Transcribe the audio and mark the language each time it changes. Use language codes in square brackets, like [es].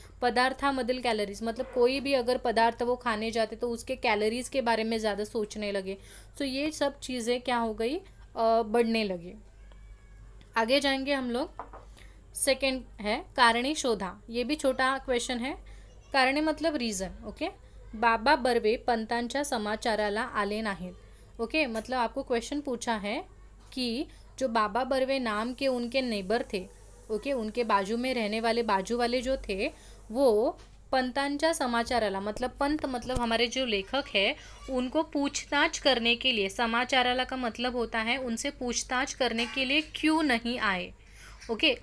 [mr] पदार्थामधील [hi] calories मतलब कोई भी अगर पदार्थ वो खाने जाते तो उसके कैलोरीज के बारे में ज़्यादा सोचने लगे। ये सब चीज़ें क्या हो गई, बढ़ने लगी। आगे जाएंगे हम लोग। सेकंड है [mr] कारणे शोधा, [hi] ये भी छोटा क्वेश्चन है। कारणे मतलब रीज़न, ओके। [mr] बाबा बर्वे पंतांच्या समाचाराला आले नाहीत, ओके। [hi] मतलब आपको क्वेश्चन पूछा है कि जो बाबा बर्वे नाम के उनके नेबर थे, ओके, उनके बाजू में रहने वाले बाजू वाले जो थे, वो [mr] पंतांच्या समाचाराला [hi] मतलब पंत मतलब हमारे जो लेखक है उनको पूछताछ करने के लिए, [mr] समाचाराला [hi] का मतलब होता है उनसे पूछताछ करने के लिए क्यों नहीं आए, ओके।